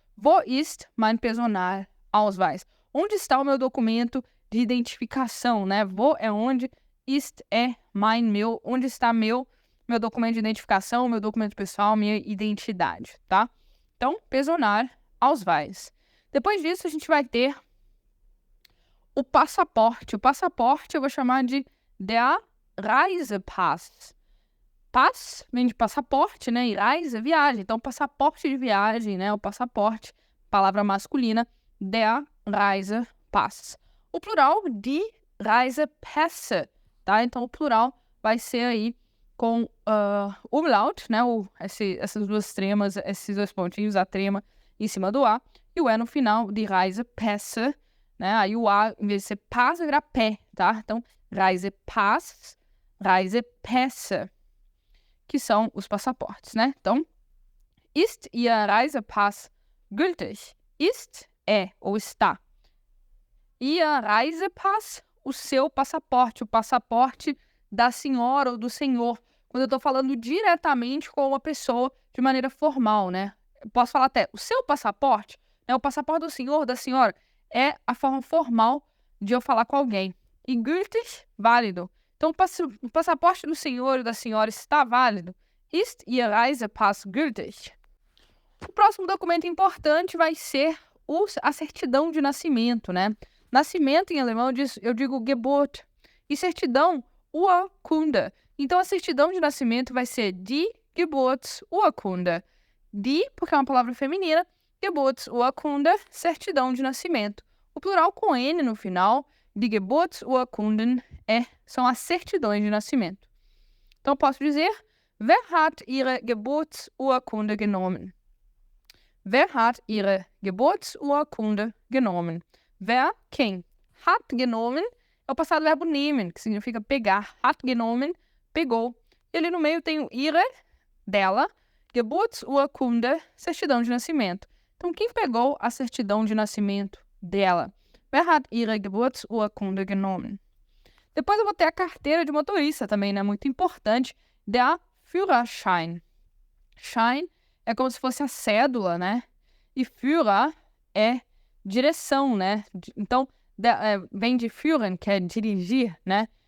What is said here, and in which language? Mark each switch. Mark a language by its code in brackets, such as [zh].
[de] Wo ist mein Personalausweis? [pt] Onde está o meu documento de identificação, né? Wo é onde, ist é mein, meu. Onde está meu documento de identificação, meu documento pessoal, minha identidade, tá? Então, Personalausweis. Depois disso, a gente vai ter o passaporte. O passaporte eu vou chamar de [de] der Reisepass. [pt] Pass vem de passaporte, né? E Reise é viagem. Então, passaporte de viagem, né? O passaporte, palavra masculina, [de] der Reisepass. [pt] O plural, [de] die Reisepässe, [pt] tá? Então, o plural vai ser aí com umlaut, né? Essas duas tremas, esses dois pontinhos, a trema em cima do A, e o E no final, de Reisepässe, né? Aí o A, em vez de ser pass, vai virar pé, tá? Então, [de] Reisepass, Reisepässe, [pt] que são os passaportes, né? [de] Então, ist Ihr Reisepass gültig? [pt] Ist é ou está. [de] Ihr Reisepass, [pt] o seu passaporte, o passaporte da senhora ou do senhor. Quando eu estou falando diretamente com uma pessoa de maneira formal, né? Eu posso falar até o seu passaporte, né? O passaporte do senhor, da senhora, é a forma formal de eu falar com alguém. E gültig, válido. Então, o passaporte do senhor ou da senhora está válido. [de] Ist Ihr Reisepass gültig? [pt] O próximo documento importante vai ser a certidão de nascimento, né? Nascimento em alemão eu digo Geburt. E certidão, Urkunde. Então, a certidão de nascimento vai ser [de] die Geburtsurkunde. [pt] Die, porque é uma palavra feminina, Geburtsurkunde, certidão de nascimento. O plural com N no final, [de] die Geburtsurkunden, [pt] são as certidões de nascimento. Então, eu posso dizer, [de] wer hat Ihre Geburtsurkunde genommen? Wer hat Ihre Geburtsurkunde genommen? [pt] Wer, quem? Hat genommen é o passado verbo nehmen, que significa pegar. Hat genommen, pegou. E ali no meio tem o ihre, dela, Geburtsurkunde, certidão de nascimento. Então, quem pegou a certidão de nascimento dela? [de] Wer hat Ihre Geburtsurkunde genommen? [pt] Depois eu vou ter a carteira de motorista também, né? Muito importante. [de] Der Führerschein. [pt] Schein é como se fosse a cédula, né? E Führer é direção, né? Então, vem de führen, que é dirigir, né?